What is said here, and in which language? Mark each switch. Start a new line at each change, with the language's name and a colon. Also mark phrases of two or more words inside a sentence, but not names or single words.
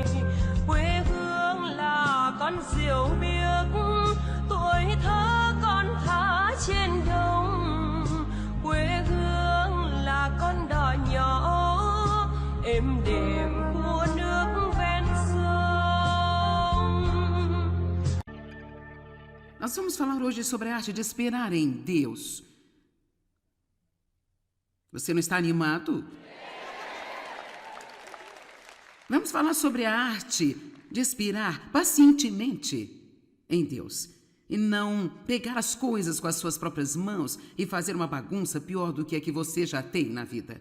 Vietnamese: Quê hương là con diều biếc, tuổi thơ con thả trên đồng. Quê hương là con đò nhỏ êm đềm của nước ven sông.
Portuguese: Nós vamos falar hoje sobre a arte de esperar em Deus. Você não está animado? Vamos falar sobre a arte de esperar pacientemente em Deus e não pegar as coisas com as suas próprias mãos e fazer uma bagunça pior do que a que você já tem na vida.